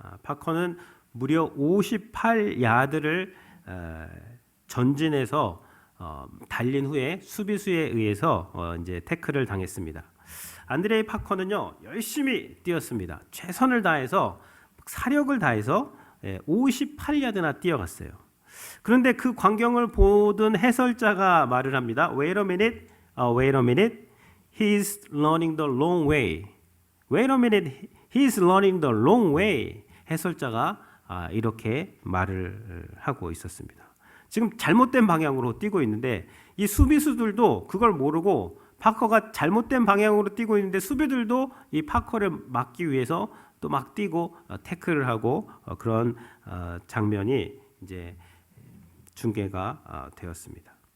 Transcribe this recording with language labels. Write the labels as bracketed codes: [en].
[ko] 파커는 무려 58야드를 전진해서 달린 후에 수비수에 의해서 이제 태클을 당했습니다. 안드레이 파커는요 열심히 뛰었습니다. 최선을 다해서 사력을 다해서 58야드나 뛰어갔어요. 그런데 그 광경을 보던 해설자가 말을 합니다. [en] Wait a minute, wait a minute, he's running the wrong way. Wait a minute, he's running the wrong way. [ko] 해설자가 이렇게 말을 하고 있었습니다. 지금 잘못된 방향으로 뛰고 있는데 이 수비수들도 그걸 모르고 파커가 잘못된 방향으로 뛰고 있는데 수비들도 이 파커를 막기 위해서 또 막 뛰고 태클을 하고 그런 장면이 이제 중계가 되었습니다.